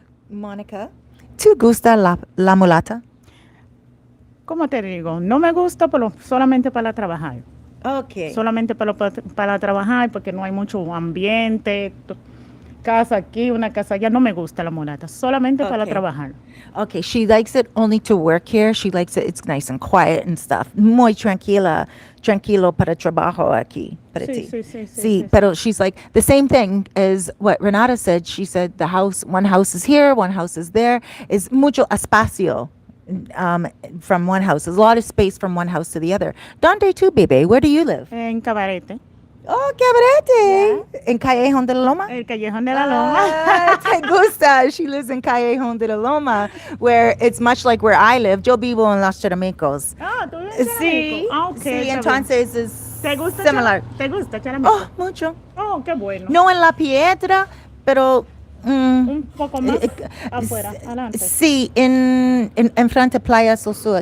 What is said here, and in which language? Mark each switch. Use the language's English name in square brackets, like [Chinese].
[Spanish] Monica, ¿tú gusta la mulata? ¿Cómo te digo? No me gusta solamente para trabajar. [English] Okay. [Spanish] Solamente para trabajar porque no hay mucho ambiente. Casa aquí, una casa allá. No me gusta la mulata. Solamente para trabajar. [English] Okay, she likes it only to work here. She likes it. It's nice and quiet and stuff. [Spanish] Muy tranquilo para trabajo aquí. Para ti. [English] Sí, pero she's like the same thing as what Renata said. She said one house is here, one house is there. Is [Spanish] mucho espacio [English] from one house. There's a lot of space from one house to the other. [Spanish] ¿Dónde tú, bebé? [English] Where do you live? [Spanish] En Cabarete. [English] Oh, Cabarete. Yeah. En Callejón de la Loma? [Spanish] El Callejón de la Loma. Te gusta. [English] She lives in Callejón de la Loma, where it's much like where I live. [Spanish] Yo vivo en Los Charamicos. Ah, tú vives en Sí, okay, sí, entonces es similar. ¿Te gusta Charamicos? Oh, mucho. Oh, qué bueno. No en La Piedra, pero... un poco más afuera, adelante. Sí, en frente Playa Sosua.